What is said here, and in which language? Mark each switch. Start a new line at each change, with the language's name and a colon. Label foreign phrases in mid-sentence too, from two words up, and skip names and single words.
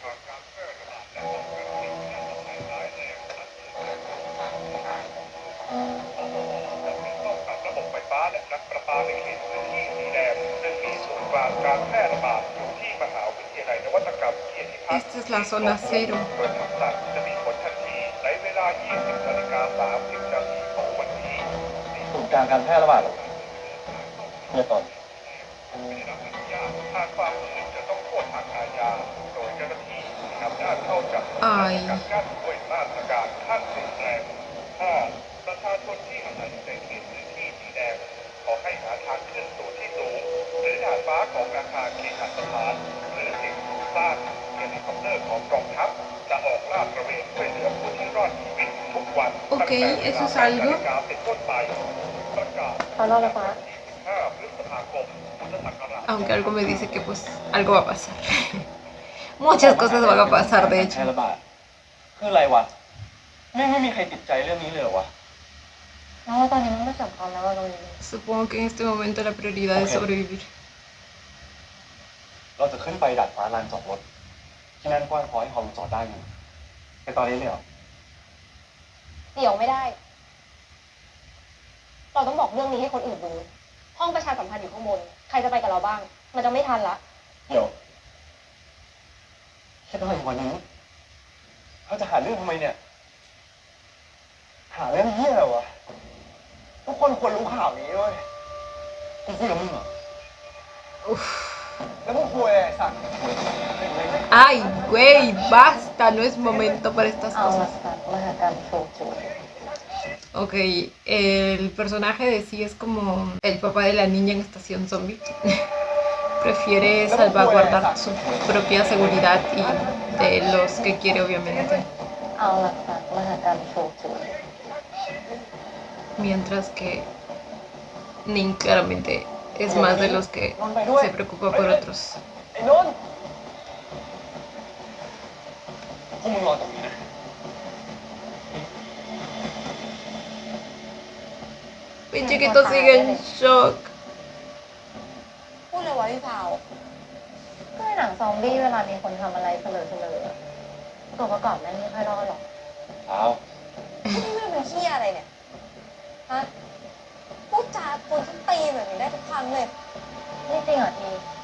Thai: ระบบไฟฟ้าและน้ำประปาในเขตพื้นที่สีแดงซึ่งมีศูนย์กลางการแพร่ระบาดอยู่ที่มหาวิทยาลัยนวัตกรรมเกียรติพัฒน์
Spanish: Esta es la zona cero.
Thai: โดยคำสั่งจะมีผลทันทีในเวลา 20:30 นาทีของวันนี้ ศูนย์กลางการแพร่ระบาดเนี่ยตอน ไม่ได้รับอนุญาตหากฝ่าฝืนจะต้องโทษทางอาญาโดยเจ้าหน้าที่มีอำนาจเข้าจับกุมและสกัดกั้นด้วยมาตรการขั้นรุนแรง 5. ประชาชนที่อาศัยอยู่ในเขตพื้นที่สีแดงขอให้หาทางขึ้นสู่ที่สูงหรือดาดฟ้าของอาคารเคหสถานหรือสิ่งปลูกสร้างเฮลิคอปเตอร์ของกองทัพจะออกลาดตระเวนช่วยเหลือผู้ที่รอดชีวิตทุกวัน
Spanish: Ok, eso es algo.
Thai: เป็นต้นไปประกาศ เขารอดแล้วปะ 5 พฤษภาคมพุทธศักราช
Spanish: Aunque algo me dice que pues algo va a pasar. Muchas cosas van a pasar, de
Thai: แพร่
Spanish: hecho.
Thai: ระบาดคืออะไรวะ ไม่มีใครติดใจเรื่องนี้เลยเหรอวะ แล้วว่าตอนนี้มันไม่สำคัญแล้วว่าเราอยู่
Spanish: Supongo que en este momento la prioridad es Ok. sobrevivir.
Thai: เราจะขึ้นไปดัดฟ้าลานจอดรถ ที่นั่นกว้างพอให้ฮอลจอดได้อยู่ไปตอนนี้เลยเหรอ เดี๋ยวไม่ได้ เราต้องบอกเรื่องนี้ให้คนอื่นรู้ ห้องประชาสัมพันธ์อยู่ข้างบน ใครจะไปกับเราบ้าง มันจะไม่ทันละ เดี๋ยวคิดอะไรอยู่วันนี้เขาจะหาเรื่องทำไมเนี่ย หาเรื่องเหี้ยอะไรวะ ทุกคนควรรู้ข่าวนี้ด้วยกูพูดกับมึงเหรอ Uf. แล้วมึงคุยอะไรสั่ง
Spanish: Ay, güey, basta, no es momento para estas
Thai: เอาละ
Spanish: cosas.
Thai: ค่ะมหากรรมโชว์จู
Spanish: Ok, el personaje de sí es como el papá de la niña en Estación Zombie. Prefiere salvaguardar su propia seguridad y de los que quiere, obviamente.
Thai: เอาละค่ะมหากรรมโชว์จู
Spanish: Mientras que Ning claramente es más de los que se preocupa por otros.
Thai: ไอ้นนท์พวกมึงรอตรงนี้นะ
Spanish: Mi chiquito sigue en shock.
Thai: พูดเลยว่าพี่พาวก็ในหนังซอมบี้เวลามีคนทำอะไรเสลอตัวประกอบแม่งไม่ค่อยรอดหรอก เอา นี่มันเป็นเหี้ยอะไรเนี่ย ฮะ พูดจาคนที่ตีแบบนี้ได้ทุกครั้งเลย นี่จริงเหรอที